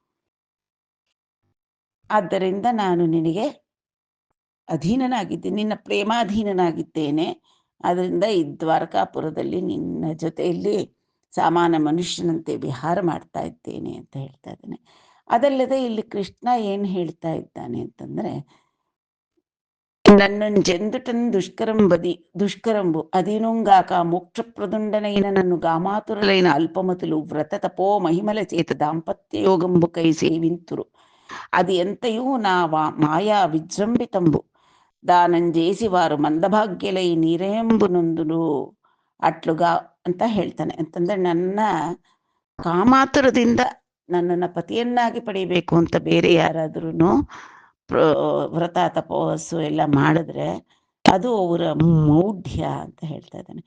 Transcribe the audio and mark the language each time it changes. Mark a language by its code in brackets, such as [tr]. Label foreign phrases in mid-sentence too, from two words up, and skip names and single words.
[kn] ಆದ್ದರಿಂದ ನಾನು ನಿನಗೆ ಅಧೀನನಾಗಿದ್ದೇನೆ, ನಿನ್ನ ಪ್ರೇಮಾಧೀನನಾಗಿದ್ದೇನೆ. ಆದ್ದರಿಂದ ಈ ದ್ವಾರಕಾಪುರದಲ್ಲಿ ನಿನ್ನ ಜೊತೆಯಲ್ಲಿ ಸಾಮಾನ್ಯ ಮನುಷ್ಯನಂತೆ ವಿಹಾರ ಮಾಡ್ತಾ ಇದ್ದೇನೆ ಅಂತ ಹೇಳ್ತಾ ಇದ್ದಾನೆ. ಅದಲ್ಲದೆ ಇಲ್ಲಿ ಕೃಷ್ಣ ಏನು ಹೇಳ್ತಾ ಇದ್ದಾನೆ ಅಂತಂದರೆ, [te] నన్ను జందుటన్ దుష్కరంబు అదినుంగాక మోక్షప్రదుండనైన నన్ను గామాతురులైన అల్పమతులు వ్రత తపో మహిమల చేత దాంపత్య యోగంబుకై సేవింతురు. అది ఎంతయూ నా మాయా విజృంభితంబు దానం చేసి వారు మందಭಾಗ್ಯಲೈ నీరెంబునొందును అట్లుగ [kn] ಅಂತ ಹೇಳ್ತಾನೆ. ಅಂತಂದ್ರೆ ನನ್ನ ಕಾಮಾತುರದಿಂದ ನನ್ನನ್ನು ಪತಿಯನ್ನಾಗಿ ಪಡಿಬೇಕು ಅಂತ ಬೇರೆ ಯಾರಾದ್ರೂ ವ್ರತ ತಪಸ್ಸು ಎಲ್ಲ ಮಾಡಿದ್ರೆ ಅದು ಅವರ ಮೌಢ್ಯ ಅಂತ ಹೇಳ್ತಾ ಇದ್ದಾನೆ.